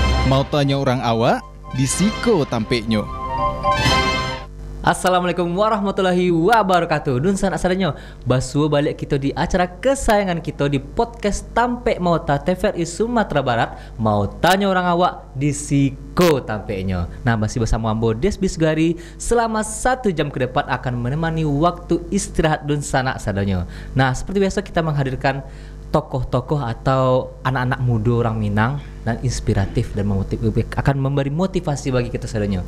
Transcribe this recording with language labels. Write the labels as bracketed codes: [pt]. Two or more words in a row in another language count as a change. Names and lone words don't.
[min] Mau tanya orang awak, disiko tampeknya. [ar] Assalamualaikum warahmatullahi wabarakatuh. [min] Dun sanak sadanyo, basuh balik kita di acara kesayangan kita di podcast Tampek Mauta TVRI Sumatera Barat. Mau tanya orang awak, disiko tampeknya. [id] Nah, masih bersama Ambo Desbi Sugari selama 1 jam ke depan akan menemani waktu istirahat [min] dun sanak sadanyo. [id] Nah, seperti biasa kita menghadirkan tokoh-tokoh atau anak-anak muda orang Minang dan inspiratif dan akan memberi motivasi bagi kita sadanyo.